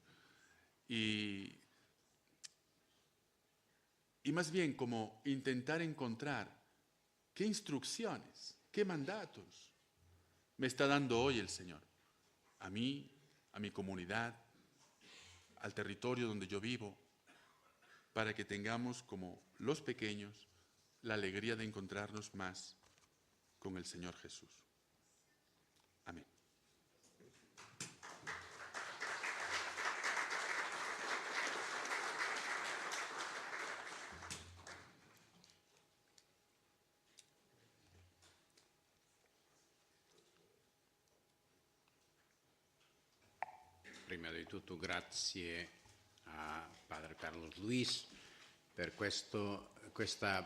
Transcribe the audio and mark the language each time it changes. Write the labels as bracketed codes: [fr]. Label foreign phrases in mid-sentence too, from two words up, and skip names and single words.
[es] Y más bien como intentar encontrar qué instrucciones, qué mandatos me está dando hoy el Señor, a mí, a mi comunidad, al territorio donde yo vivo, para que tengamos como los pequeños la alegría de encontrarnos más con el Señor Jesús. Amén. [it] Prima di tutto grazie a Padre Carlos Luis per questa